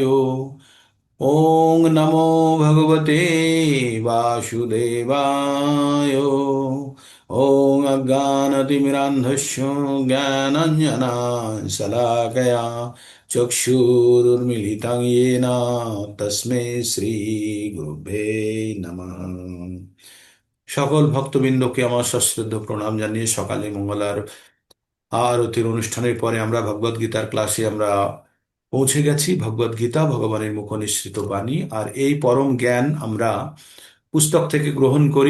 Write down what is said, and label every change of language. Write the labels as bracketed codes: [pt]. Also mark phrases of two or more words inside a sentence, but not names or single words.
[sa] ओम नमो भगवते वासुदेवाय। ओम अज्ञानतिमिरान्धस्य ज्ञानाञ्जनशलाकया चक्षुरुन्मीलितं येन तस्मै শ্রীগুরুবে নমঃ। [bn] সকল ভক্তবৃন্দকে আমার সশ্রদ্ধ প্রণাম জানিয়ে সকালে মঙ্গলার আরতির অনুষ্ঠানের পরে আমরা ভগবদ গীতার ক্লাসে আমরা পৌঁছে গেছি। ভগবদ গীতা ভগবানের মুখ নিঃসৃত বাণী, আর এই পরম জ্ঞান আমরা পুস্তক থেকে গ্রহণ করি।